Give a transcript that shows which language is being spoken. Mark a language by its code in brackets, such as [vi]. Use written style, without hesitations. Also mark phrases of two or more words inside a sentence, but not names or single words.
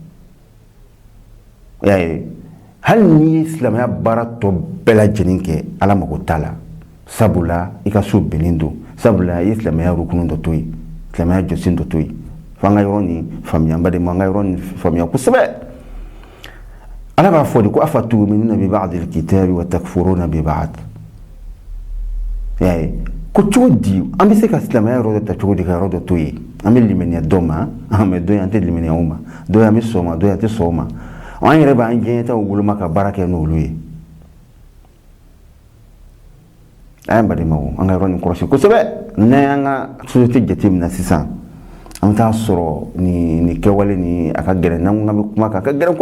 [bm] y'a ye hali n'i ye silamɛya baara tɔ bɛɛ lajɛlen kɛ ala mago t'a la sabula i ka so bɛnnen don sabula i ye silamɛya rukunu dɔ to yen silamɛya jɔsen dɔ to yen fo an ka yɔrɔ nin faamuya n badenma an ka yɔrɔ nin faamuya kosɛbɛ ala b'a fɔ de ko [ar] أفتؤمنون ببعض الكتاب وتكفرون ببعض [bm] y'a ye ko cogo di an bɛ se ka silamɛya yɔrɔ dɔ ta cogo di ka yɔrɔ dɔ to yen an bɛ limaniya dɔ ma mɛ dɔ an tɛ limaniya o ma dɔ an bɛ sɔn o ma dɔ an tɛ sɔn o ma an yɛrɛ b'an diɲɛtaw woloma ka baara kɛ n'olu ye a y'an badenmaw an ka yɔrɔ nin kɔlɔsi kosɛbɛ n'an y'an ka société jateminɛ sisan an bɛ taa sɔrɔ nin kɛwale ni a ka gɛlɛn n'an ko k'an bɛ kuma kan a ka gɛlɛn